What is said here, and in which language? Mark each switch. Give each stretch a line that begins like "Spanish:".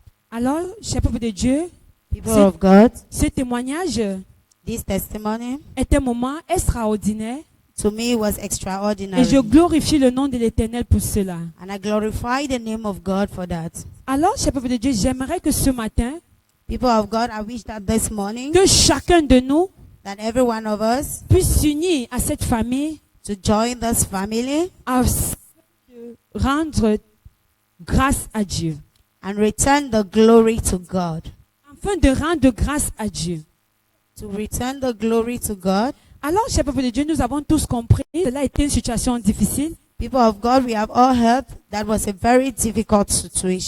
French: Alors, cher peuple de Dieu,
English: People of God,
French: ce témoignage
English: this testimony
French: est un moment extraordinaire
English: to me was
French: et
English: extraordinary.
French: je glorifie le nom de l'Éternel pour cela.
English: And I glorify the name of God for that.
French: Alors, cher peuple de Dieu, j'aimerais que ce matin,
English: People of God, I wish that this morning
French: que chacun de nous
English: that every one of us
French: puisse s'unir à cette famille
English: to join this family
French: afin de rendre grâce à Dieu.
English: and return the glory to God.
French: Afin de rendre grâce à Dieu.
English: To return the glory to God.
French: Alors, cher peuple de Dieu, nous avons tous compris que cela a été une situation difficile.
English: People of God, we have all heard that was a very difficult situation.